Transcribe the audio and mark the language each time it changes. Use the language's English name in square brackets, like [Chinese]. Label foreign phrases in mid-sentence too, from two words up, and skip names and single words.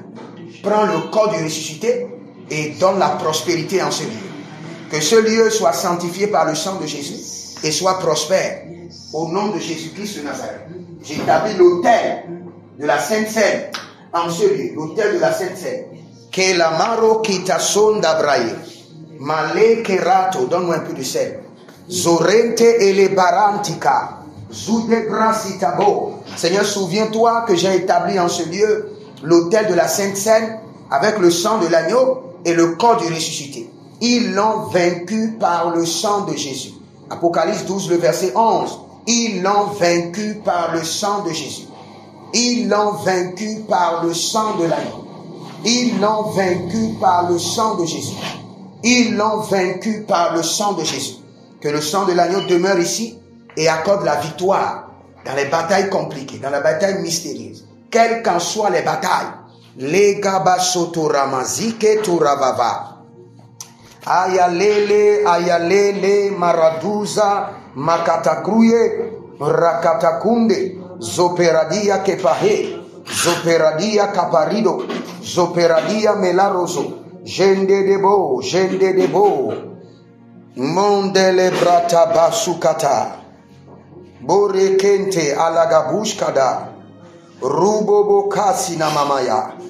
[French] Prends le corps du ressuscité et donne la prospérité en ce lieu. Que ce lieu soit sanctifié par le sang de Jésus et soit prospère. Au nom de Jésus-Christ de Nazareth. J'établis l'autel de la Sainte Seine en ce lieu. L'autel de la Sainte Seine. Que la maro kita son d'abraye. Male kerato. Donne-moi un peu de sel. Zorente ele barantika. Zude brasitabo. Seigneur, souviens-toi que j'ai établi en ce lieu l'autel de la Sainte Seine avec le sang de l'agneau et le corps du ressuscité. Ils l'ont vaincu par le sang de Jésus. Apocalypse 12, le verset 11. Ils l'ont vaincu par le sang de Jésus. Ils l'ont vaincu par le sang de l'agneau. Ils l'ont vaincu par le sang de Jésus. Ils l'ont vaincu par le sang de Jésus. Que le sang de l'agneau demeure ici et accorde la victoire dans les batailles compliquées, dans les batailles mystérieuses. Quelles qu'en soient les batailles. Legabasotoramazike turavava. Ayalele, maraduza, makatakruye, rakatakunde, zoperadia kepahe, zoperadia kaparido, zoperadia melaroso, jende debo, mondele brata basukata, borekente alagabushkada, rubobo kasina mamaya.